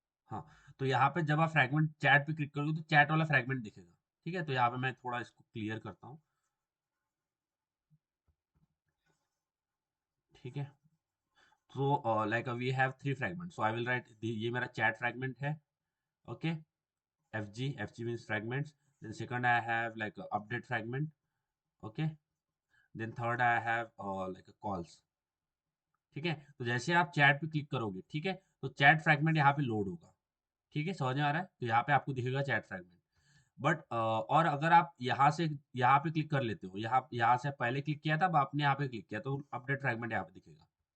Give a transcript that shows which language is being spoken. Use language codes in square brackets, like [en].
[hi] हाँ, तो यहाँ पे जब आप फ्रैगमेंट चैट पे क्लिक करोगे तो चैट वाला फ्रैगमेंट दिखेगा. ठीक है, तो यहाँ पे मैं थोड़ा इसको क्लियर करता हूँ. ठीक है, तो [en] like we have three fragment, so I will write, [hi] ये मेरा चैट फ्रैगमेंट है. [en] Okay, FG means fragments. Then second I have like a update fragment. Okay, then third I have like a calls. [hi] ठीक है, तो जैसे आप chat पे click करोगे, ठीक है, तो चैट फ्रैगमेंट यहाँ पे लोड होगा. ठीक है, समझ में आ रहा है? तो यहाँ पे आपको दिखेगा चैट फ्रैगमेंट. बट और अगर आप यहाँ से यहाँ पे क्लिक कर लेते हो, यहाँ से पहले क्लिक किया था, अब आपने यहाँ पे क्लिक किया तो अपडेट फ्रैगमेंट यहाँ पे दिखेगा।